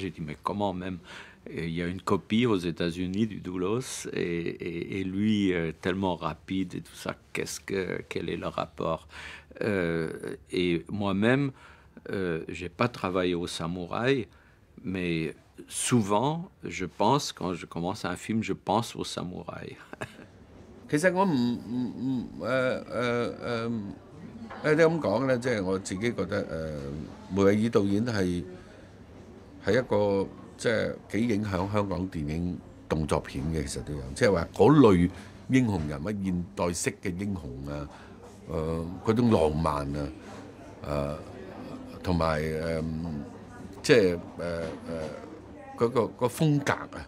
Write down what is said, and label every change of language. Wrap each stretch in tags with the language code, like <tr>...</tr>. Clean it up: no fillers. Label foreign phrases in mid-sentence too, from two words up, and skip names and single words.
<fr>J'ai dit, mais comment même? Il y a une copie aux États-Unis du Doulos, et lui, tellement rapide et tout ça, quel est le rapport? Et moi-même, j'ai pas travaillé au Samouraï, mais souvent, je pense, quand je commence un film, je pense au Samouraï.</fr> <yue>其實我你咁講咧，即係我自己覺得梅維爾導演係一個即係幾影響香港電影動作片嘅，其實都有，即係話嗰類英雄人物、現代式嘅英雄啊，嗰種浪漫啊，同埋即係嗰個風格啊。</yue>